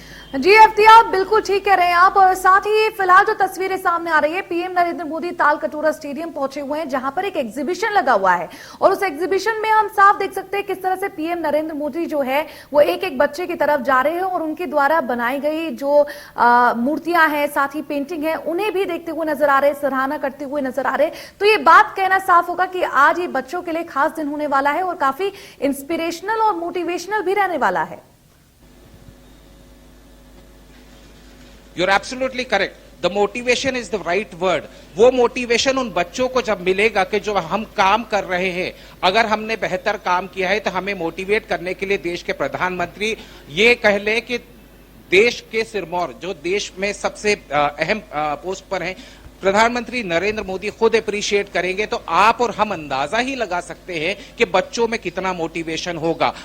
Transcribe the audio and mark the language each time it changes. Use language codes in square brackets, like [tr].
[hi] जी एफ्तियाब, बिल्कुल ठीक कह रहे हैं आप। और साथ ही फिलहाल जो तस्वीरें सामने आ रही है, पीएम नरेंद्र मोदी तालकटोरा स्टेडियम पहुंचे हुए हैं, जहां पर एक एग्जीबिशन लगा हुआ है और उस एग्जीबिशन में हम साफ देख सकते हैं किस तरह से पीएम नरेंद्र मोदी जो है वो एक एक बच्चे की तरफ जा रहे हैं और उनके द्वारा बनाई गई जो मूर्तियां हैं, साथ ही पेंटिंग है, उन्हें भी देखते हुए नजर आ रहे, सराहना करते हुए नजर आ रहे। तो ये बात कहना साफ होगा कि आज ये बच्चों के लिए खास दिन होने वाला है और काफी इंस्पिरेशनल और मोटिवेशनल भी रहने वाला है। [en] You're absolutely correct. The motivation is the right word. [hi] वो मोटिवेशन उन बच्चों को जब मिलेगा कि जो हम काम कर रहे हैं, अगर हमने बेहतर काम किया है तो हमें मोटिवेट करने के लिए देश के प्रधानमंत्री ये कह ले कि देश के सिरमौर जो देश में सबसे अहम पोस्ट पर हैं, प्रधानमंत्री नरेंद्र मोदी खुद अप्रिशिएट करेंगे तो आप और हम अंदाजा ही लगा सकते हैं कि बच्चों में कितना मोटिवेशन होगा।